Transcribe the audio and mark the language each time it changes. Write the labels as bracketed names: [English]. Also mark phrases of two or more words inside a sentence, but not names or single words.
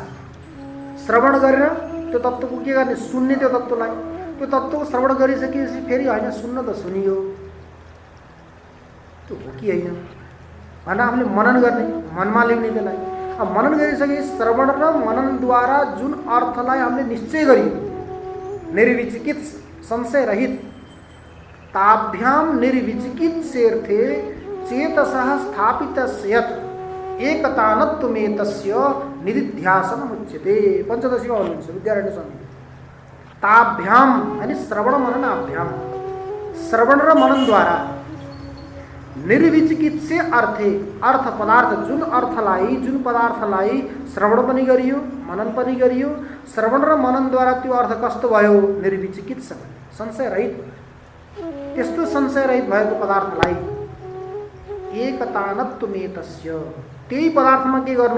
[Nepali] श्रवण गरेर त्यो तत्त्वको के गर्ने? सुन्ने। त्यो तत्त्वलाई, त्यो तत्त्वको श्रवण गरिसकेपछि फेरि होइन सुन्न त सुनियो, त्यो हो कि होइन भनेर हामीले मनन गर्ने, मनमा ल्याउने। त्यसलाई अब मनन गरिसके श्रवण र मननद्वारा जुन अर्थलाई हामीले निश्चय गरियो, [Sanskrit] निर्विचिकित संशय रहित, ताभ्याम निर्विचिकित सेर्थे चेतसः स्थापितस्य यत् एकतानत्वमेतस्य निधिध्यासनम् उच्यते। [Nepali] पञ्चदशीमा भन्नुहुन्छ विद्यारण्य स्वामी। ताभ्याम अनि [Sanskrit] श्रवण मननाभ्याम, [Nepali] श्रवण र मननद्वारा [Sanskrit] निर्विचिकित से अर्थे, [Nepali] अर्थ पदार्थ जुन अर्थलाई जुन पदार्थलाई श्रवण पनि गरियो, मनन पनि गरियो, श्रवण र मननद्वारा त्यो अर्थ कस्तो भयो? निर्विचिकित, संशय रहित। त्यस्तो संशय रहित भएको पदार्थलाई एकतानत्वमेतस्य, त्यही पदार्थमा के गर्नु?